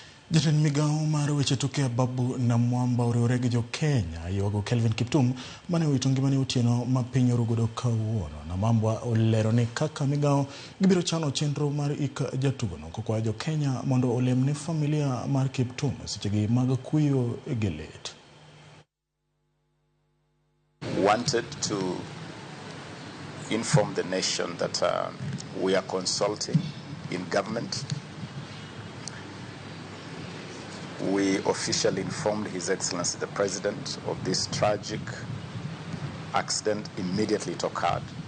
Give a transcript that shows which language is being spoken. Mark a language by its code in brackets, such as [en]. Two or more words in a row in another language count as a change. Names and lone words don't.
[luo] Jatend migao mar weche tuke Ababu Namwamba oriwore jo Kenya yuago Kelvin Kiptum mane owito ngimane otieno ma piny orugodo kawuono. Namwamba olero ni kaka migao gibiro chano chenro mar jatugono kokwayo jo Kenya mondo olemne familia mar Kiptum sechegi mag kuyo gi lit. [en] Wanted to inform the nation that we are consulting in government. We officially informed His Excellency the President of this tragic accident immediately it occurred.